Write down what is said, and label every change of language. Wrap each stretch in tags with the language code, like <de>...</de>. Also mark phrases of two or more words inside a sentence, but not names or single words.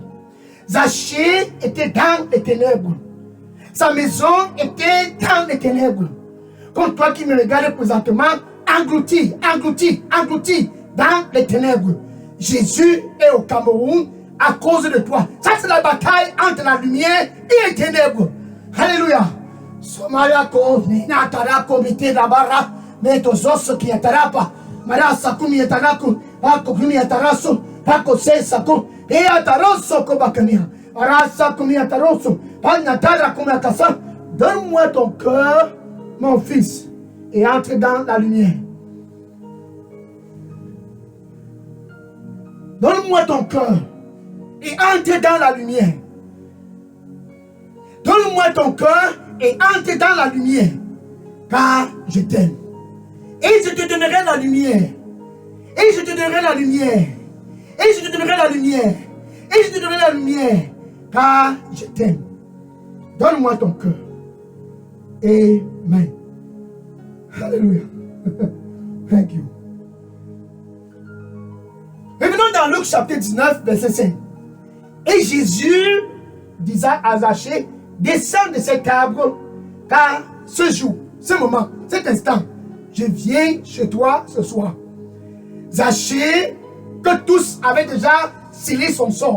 <fr>Zachée était dans les ténèbres. Sa maison était dans les ténèbres. Comme toi qui me regardes présentement, englouti dans les ténèbres. Jésus est au Cameroun à cause de toi. Ça, c'est la bataille entre la lumière et les ténèbres. Alléluia. Somayako, Ninatara, Mite Dabara, Metozos qui atarapa, Marasakumi ataraku, Pakumi ataraso, Pakose sako, et ataroso kobakania, Marasakumi ataroso, Panatara kumakasa. Donne-moi ton cœur, mon fils, et entre dans la lumière. Donne-moi ton cœur et entre dans la lumière. Donne-moi ton cœur et entre dans la lumière, car je t'aime. Et je te donnerai la lumière. Et je te donnerai la lumière. Et je te donnerai la lumière. Et je te donnerai la lumière, car je t'aime. Donne-moi ton cœur. Amen. Alléluia.</fr> <en>Thank you.</en> <fr>Revenons dans Luc chapitre 19, verset 5. Et Jésus disait à Zachée, descends de cet arbre, car ce jour, ce moment, cet instant, je viens chez toi ce soir. Zachée, que tous avaient déjà scellé son sort.</fr>